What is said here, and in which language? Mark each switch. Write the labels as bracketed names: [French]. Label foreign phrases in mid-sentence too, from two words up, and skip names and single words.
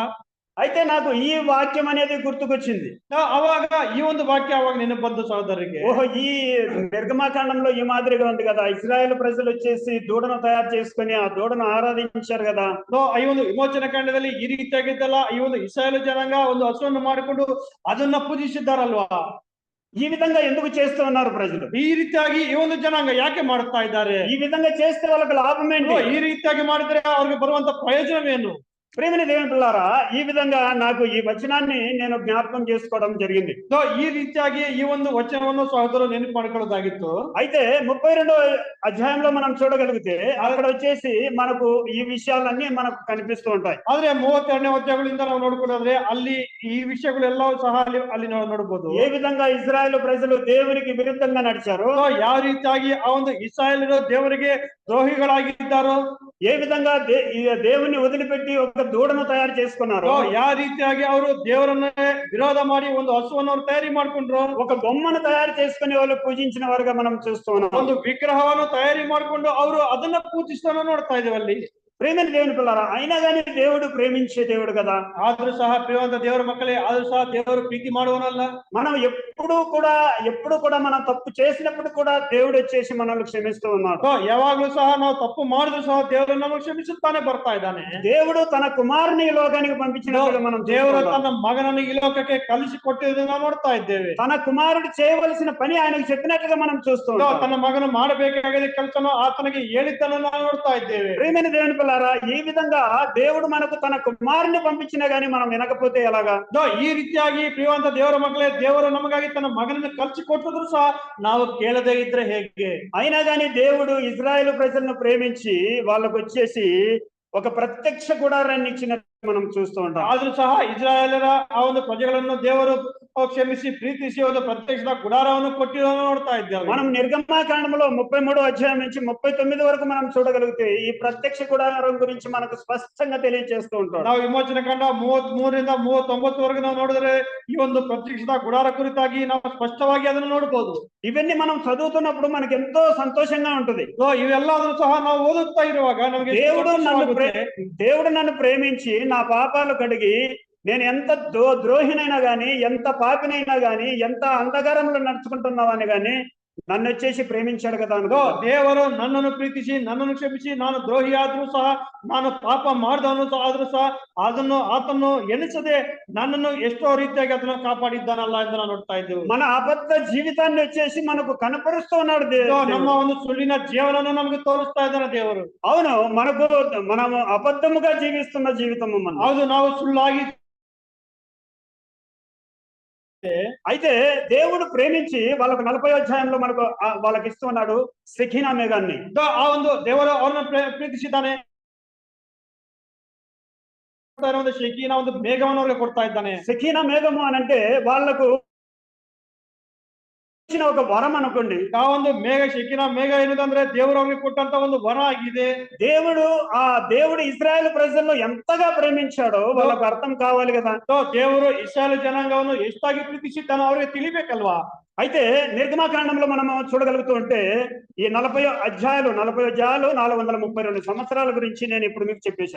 [Telugu] అయితే నాకు ఈ వాక్యం అనేది గుర్తుకొచ్చింది. [Kannada] అವಾಗ ఈ ಒಂದು వాక్య అವಾಗ ನೆನಪು ಬಂತು సోదరికి. [Telugu] ఓహో, ఈ నిర్గమాకాండంలో ఈ మాదిరిగా ఉంది కదా. ఇశ్రాయేలు ప్రజలు వచ్చేసి దూడను తయారు చేసుకొని ఆ దూడను ఆరాధించారు కదా. [Kannada] ಈ ಒಂದು ವಿಮೋಚನ ಕಾಂಡದಲ್ಲಿ ಈ ರೀತಿಯಾಗಿದ್ದಲ್ಲ. ಈ ಒಂದು ಇಸ್ರಾಯೇಲ್ ಜನಾಂಗ ಒಂದು ಹಸುವನ್ನು ಮಾಡಿಕೊಂಡು ಅದನ್ನ ಪೂಜಿಸಿದ್ದಾರಲ್ವಾ. [Telugu] ఈ విధంగా ఎందుకు చేస్తూ ఉన్నారు ప్రజలు? [Kannada] ಈ ರೀತಿಯಾಗಿ ಈ ಒಂದು ಜನಾಂಗ ಯಾಕೆ ಮಾಡ್ತಾ ಇದ್ದಾರೆ? [Telugu] ఈ విధంగా చేస్తే వాళ్ళకి లాభం ఏంటి? [Kannada] ಈ ರೀತಿಯಾಗಿ ಮಾಡಿದ್ರೆ ಅವ್ರಿಗೆ ಬರುವಂತ ಪ್ರಯೋಜನವೇನು? [Telugu] ప్రియమైన దేవుని పిల్లారా, ఈ విధంగా నాకు ఈ వచనాన్ని నేను జ్ఞాపకం చేసుకోవడం జరిగింది. [Kannada] ఈ ರೀತಿಯಾಗಿ ఈ ಒಂದು వచనವನ್ನು సహోదరు ನೆನಪು ಮಾಡಿಕೊಳ್ಳೋದಾಗಿತ್ತು. [Telugu] అయితే 32వ అధ్యాయంలో మనం చూడగలిగితే అక్కడ వచ్చేసి మనకు ఈ విషయాలన్నీ మనకు కనిపిస్తూ ఉంటాయి. [Kannada] ಆದ್ರೆ 32ನೇ ಅಧ್ಯಾಯಗಳಿಂದ ನಾವು ನೋಡ್ಕೊಂಡ್ರೆ ಅಲ್ಲಿ ಈ ವಿಷಯಗಳೆಲ್ಲವೂ ಸಹ ಅಲ್ಲಿ ನೋಡಬಹುದು. [Telugu] ఏ విధంగా ఇశ్రాయేలు ప్రజలు దేవునికి విరుద్ధంగా నడిచారో, [Kannada] ಯಾವ ರೀತಿಯಾಗಿ ಆ ಒಂದು ಇಸ್ರಾಯೇಲರು ದೇವರಿಗೆ ದ್ರೋಹಿಗಳಾಗಿದ್ದಾರೋ, [Telugu] ఏ విధంగా దేవుని వదిలిపెట్టి ఒక దూడను తయారు చేసుకున్నారు, [Kannada] ಯಾವ ರೀತಿಯಾಗಿ ಅವರು ದೇವರನ್ನೇ ವಿರೋಧ ಮಾಡಿ ಒಂದು ಹಸುವನ್ನು ಅವರು ತಯಾರಿ ಮಾಡ್ಕೊಂಡ್ರು, [Telugu] ఒక బొమ్మను తయారు చేసుకుని వాళ్ళు పూజించిన వారుగా మనం చూస్తూ ఉన్నాం. [Kannada] ಒಂದು ವಿಗ್ರಹವನ್ನು ತಯಾರಿ ಮಾಡ್ಕೊಂಡು ಅವರು ಅದನ್ನ ಪೂಜಿಸ್ತಾನ ನೋಡ್ತಾ ಇದ್ದೇವೆ ಅಲ್ಲಿ. [Telugu] ప్రియమైన దేవుని పిల్లరా, అయినా కానీ దేవుడు ప్రేమించే దేవుడు కదా. [Kannada] ಆದ್ರೂ ಸಹ ಪ್ರಿಯವಂತ ದೇವರ ಮಕ್ಕಳೇ, ಆದ್ರೂ ಸಹ ದೇವರು ಪ್ರೀತಿ ಮಾಡುವನಲ್ಲ. [Telugu] మనం ఎప్పుడు కూడా మనం తప్పు చేసినప్పుడు కూడా దేవుడు వచ్చేసి మనల్ని క్షమిస్తూ ఉన్నాడు. [Kannada] ಯಾವಾಗ್ಲೂ ಸಹ ನಾವು ತಪ್ಪು ಮಾಡಿದ್ರು ಸಹ ದೇವರು ನಮಗೆ ಕ್ಷಮಿಸುತ್ತಾನೆ ಬರ್ತಾ ಇದ್ದಾನೆ. [Telugu] దేవుడు తన కుమారుని ఈ లోకానికి పంపించినప్పుడు మనం [Kannada] ದೇವರು ತನ್ನ ಮಗನನ್ನು ಈ ಲೋಕಕ್ಕೆ ಕಲಿಸಿ ಕೊಟ್ಟಿದ್ದನ್ನು ನಾವು ನೋಡ್ತಾ ಇದ್ದೇವೆ. [Telugu] తన కుమారుడు చేయవలసిన పని ఆయనకు చెప్పినట్లుగా మనం చూస్తున్నాం. [Kannada] ತನ್ನ ಮಗನು ಮಾಡಬೇಕಾಗಿದ್ದ ಕೆಲಸವನ್ನು ಆತನಿಗೆ ಹೇಳಿದ್ದನ್ನು ನಾವು ನೋಡ್ತಾ ಇದ್ದೇವೆ. [Telugu] ప్రియమైన దేవుని పిల్లారా, ఈ విధంగా దేవుడు మనకు తన కుమారుని పంపించినా గానీ మనం వినకపోతే ఎలాగా? [Kannada] ಈ ರೀತಿಯಾಗಿ ಪ್ರಿಯವಂತ ದೇವರ ಮಕ್ಕಳೇ, ದೇವರು ನಮಗಾಗಿ ತನ್ನ ಮಗನನ್ನು ಕಲಿಸಿ ಕೊಟ್ಟಿದ್ರು ಸಹ ನಾವು ಕೇಳದೇ ಇದ್ರೆ ಹೇಗೆ? [Telugu] అయినా కానీ దేవుడు ఇజ్రాయేలు ప్రజలను ప్రేమించి వాళ్ళకు వచ్చేసి ఒక ప్రత్యక్ష గుడారాన్ని ఇచ్చినట్టు మనం చూస్తూ ఉంటాం. [Kannada] ಆದ್ರೂ ಸಹ ಇಸ್ರಾಯೇಲರ ಆ ಒಂದು ಪ್ರಜೆಗಳನ್ನು ದೇವರು ಕ್ಷಮಿಸಿ ಪ್ರೀತಿಸಿ ಒಂದು ಪ್ರತ್ಯಕ್ಷ ಗುಡಾರವನ್ನು ಕೊಟ್ಟಿರೋದನ್ನು ನೋಡ್ತಾ ಇದ್ದೇವೆ. [Telugu] మనం నిర్గమాకాండంలో 33వ అధ్యాయం నుంచి 39 వరకు మనం చూడగలిగితే ఈ ప్రత్యక్ష గుడారం గురించి మనకు స్పష్టంగా తెలియజేస్తూ ఉంటాడు. [Kannada] ನಾವು ವಿಮೋಚನ ಕಾಂಡ 33ರಿಂದ 39 ವರೆಗೂ ನಾವು ನೋಡಿದ್ರೆ ಈ ಒಂದು ಪ್ರತ್ಯಕ್ಷ ಗುಡಾರ ಕುರಿತಾಗಿ ನಾವು ಸ್ಪಷ್ಟವಾಗಿ ಅದನ್ನು ನೋಡಬಹುದು. [Telugu] ఇవన్నీ మనం చదువుతున్నప్పుడు మనకి ఎంతో సంతోషంగా ఉంటుంది. [Kannada] ಇವೆಲ್ಲದನ್ನು ಸಹ ನಾವು ಓದುತ್ತಾ ಇರುವಾಗ ನಮಗೆ [Telugu] దేవుడు నన్ను ప్రేమించి నా పాపాలు కడిగి నేను ఎంత ద్రోహినైనా గాని, ఎంత పాపినైనా గాని, ఎంత అంధకారంలో నడుచుకుంటున్నావని గాని నన్ను వచ్చేసి ప్రేమించాడు కదా అనుకో. [Kannada] ದೇವರು ನನ್ನನ್ನು ಪ್ರೀತಿಸಿ ನನ್ನನ್ನು ಕ್ಷಮಿಸಿ ನಾನು ದ್ರೋಹಿ ಆದ್ರೂ ಸಹ, ನಾನು ಪಾಪ ಮಾಡಿದವನು ಆದ್ರೂ ಸಹ ಆತನ್ನು ಎಣಿಸದೆ ನನ್ನನ್ನು ಎಷ್ಟೋ ರೀತಿಯಾಗಿ ಅದನ್ನು ಕಾಪಾಡಿದ್ದಾನಲ್ಲ ಎಂದು ನಾವು ನೋಡ್ತಾ ಇದ್ದೇವೆ. [Telugu] మన అబద్ధ జీవితాన్ని వచ్చేసి మనకు కనపరుస్తూ ఉన్నాడు. [Kannada] ನಮ್ಮ ಒಂದು ಸುಳ್ಳಿನ ಜೀವನವನ್ನು ನಮಗೆ ತೋರಿಸ್ತಾ ಇದ್ದಾನೆ ದೇವರು. [Telugu] అవును, మనము అబద్ధముగా జీవిస్తున్న జీవితము మనం. [Kannada] ಹೌದು, ನಾವು ಸುಳ್ಳಾಗಿ. [Telugu] అయితే దేవుడు ప్రేమించి వాళ్ళకు 40వ ಅಧ್ಯಾయంలో మనకు వాళ్ళకి ఇస్తున్నాడు సెకీనా మేఘాన్ని. [Kannada] ಆ ಒಂದು ದೇವರು ಅವರನ್ನು ಪ್ರೀತಿಸಿದ್ದಾನೆ. ಒಂದು ಶೆಕೀನಾ ಒಂದು ಮೇಘವನ್ನು ಅವರಿಗೆ ಕೊಡ್ತಾ ಇದ್ದಾನೆ. [Telugu] సెకీనా మేఘము అనంటే వాళ్ళకు ఒక వరం అనుకోండి. [Kannada] ಆ ಒಂದು ಮೇಘ, ಶೆಕೀನಾ ಮೇಘ ಏನಂದ್ರೆ ದೇವರು ಅವರಿಗೆ ಕೊಟ್ಟಂತ ಒಂದು ವರ ಆಗಿದೆ. [Telugu] దేవుడు ఇజ్రాయెల్ ప్రజలను ఎంతగా ప్రేమించాడో వాళ్ళకు అర్థం కావాలి కదా. [Kannada] ದೇವರು ಇಸ್ರಾಯೇಲ್ ಜನಾಂಗವನ್ನು ಎಷ್ಟಾಗಿ ಪ್ರೀತಿಸಿದ್ದಾನೋ ಅವರಿಗೆ ತಿಳಿಬೇಕಲ್ವಾ. [Telugu] అయితే నిర్గమాకాండంలో మనము చూడగలుగుతూ ఉంటే ఈ 40 అధ్యాయాలు 432 సంవత్సరాల గురించి నేను ఇప్పుడు మీకు చెప్పేశాను.